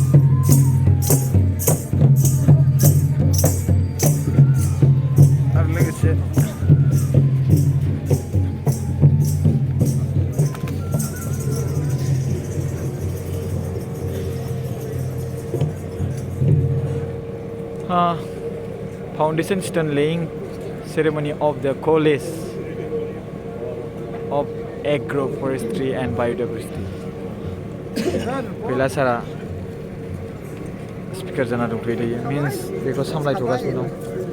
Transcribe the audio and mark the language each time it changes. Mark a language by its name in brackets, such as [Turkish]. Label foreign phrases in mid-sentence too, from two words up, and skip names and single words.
[Bodo] आरो लोगोसे [English] foundation stone laying ceremony of the College of Agroforestry and Biodiversity. [Bodo] Pila Sara speaker जाना दंफैयो दायो means बेखौ सामलायथ'गासिनो दं